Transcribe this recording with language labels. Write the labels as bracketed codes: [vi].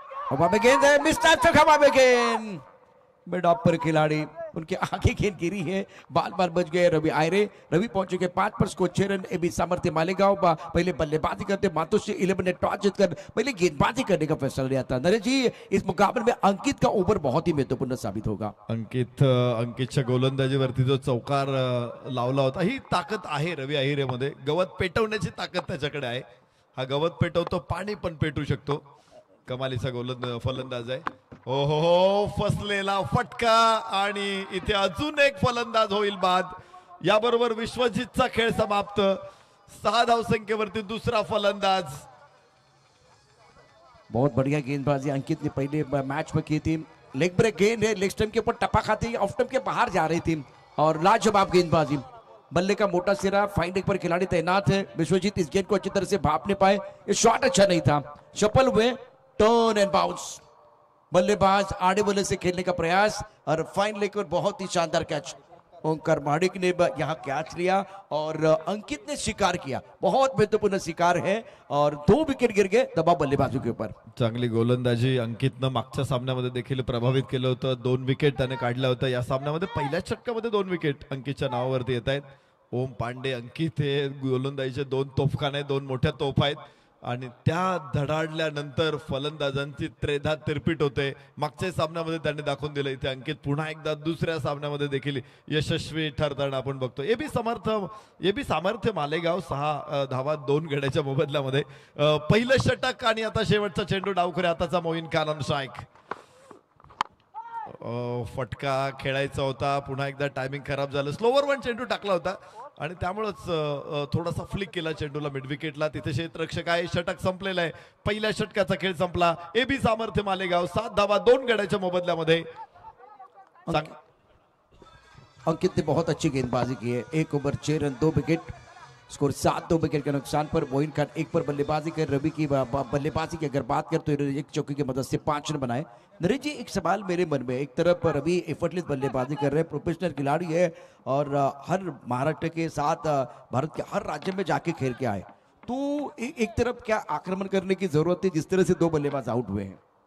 [hi] हवा में गेंद है, मिस्टर हवा में गेंद, मिड ऑफ पर खिलाड़ी उनके आगे गेंद गिरी है, बाल बाल बच गए। रवि आयरे, रवि पहुंच चुके 5 पर, स्कोर 6 रन। एबी सामर्थ्य मालेगांव पहले बल्लेबाजी करते, मातोश्री 11 ने टॉस जीतकर पहले गेंदबाजी करने का फैसला लिया था। नरेश जी, इस मुकाबले में अंकित का ओवर बहुत ही महत्वपूर्ण साबित होगा। [mr] अंकितच्या गोलंदाजीवरती जो चौकार लावला होता, ही ताकद आहे रवि आहिरे मध्ये। गवत पेटवण्याची ताकद त्याच्याकडे आहे। हा गवत पेटवतो, पाणी पण पेटू शकतो। कमालीचा फलंदाज आहे। हो फसलेला फटका आणि इथे अजून एक फलंदाज होईल बाद। याबरोबर विश्वजितचा खेळ समाप्त। 6 धावसंख्येवरती दुसरा फलंदाज। [hi] बहुत बढ़िया गेंदबाजी अंकित ने पहले मैच में की थी। लेग ब्रेक गेंद है, लेग स्टंप के ऊपर टपा खाती, ऑफ स्टंप के बाहर जा रही थी और लाजवाब गेंदबाजी। बल्ले का मोटा सिरा, फाइन लेग पर खिलाड़ी तैनात है। विश्वजीत इस गेंद को अच्छी तरह से भाप नहीं पाए, ये शॉट अच्छा नहीं था। शफल हुए, टर्न एंड बाउंस। बल्लेबाज आड़े बल्ले से खेलने का प्रयास और फाइन लेग पर बहुत ही शानदार कैच। ओंकार माडिक ने यहाँ कैच लिया और अंकित ने शिकार किया, बहुत महत्वपूर्ण शिकार है और 2 विकेट गिर गए दबाव बल्लेबाजों के ऊपर। [mr] चांगली गोलंदाजी अंकितनं मागच्या सामन्यामध्ये देखील प्रभावित केलं होतं, 2 विकेट त्याने काढल्या होत्या। या सामन्यामध्ये पहिल्याच षटकामध्ये 2 विकेट अंकितच्या नावावरती येत आहेत। ओम पांडे, अंकित हे गोलंदाजीचे 2 तोफखाने, 2 मोठ्या तोफ आहेत आणि त्या धडाडल्यानंतर फलंदाजांची त्रेधा तिरपीट होते। मागच्या सामन्यामध्ये त्यांनी दाखवून दिलं, इथे अंकित पुन्हा एकदा दुसऱ्या सामन्यामध्ये देखील यशस्वी ठरताना आपण बघतो। एबी सामर्थ्य मालेगाव 6 धावा 2 गड्याच्या मोबदल्यामध्ये। पहिलं षटक आणि आता शेवटचा चेंडू डावखरे हाताचा मोईन खान ऑन स्ट्राइक। फटका खेळायचा होता, पुन्हा एकदा टायमिंग खराब झालं, स्लोवर वन चेंडू टाकला होता आणि त्यामुळेच थोडासा फ्लिक केला चेंडूला मिड विकेटला। तिथे क्षेत्ररक्षक आहे, षटक संपलेलं आहे, पहिल्या षटकाचा खेळ संपला। एबी सामर्थ्य मालेगाव 7 धावा 2 गड्याच्या मोबदल्यामध्ये। [hi] अंकित ने बहुत अच्छी गेंदबाजी की है, 1 over 6 run 2 wicket, score 7 2 wicket के नुकसान पर। मोइन खान 1 पर बल्लेबाजी कर, रवि की बल्लेबाजी की अगर बात करें तो एक चौकी की मदद से 5 रन बनाए। नरेश जी, एक सवाल मेरे मन में, एक तरफ रवि एफर्टलेस बल्लेबाजी कर रहे हैं, प्रोफेशनल खिलाड़ी है और हर महाराष्ट्र के साथ भारत के हर राज्य में जाके खेल के आए, तो एक तरफ क्या आक्रमण करने की जरूरत है जिस तरह से 2 बल्लेबाज आउट हुए हैं?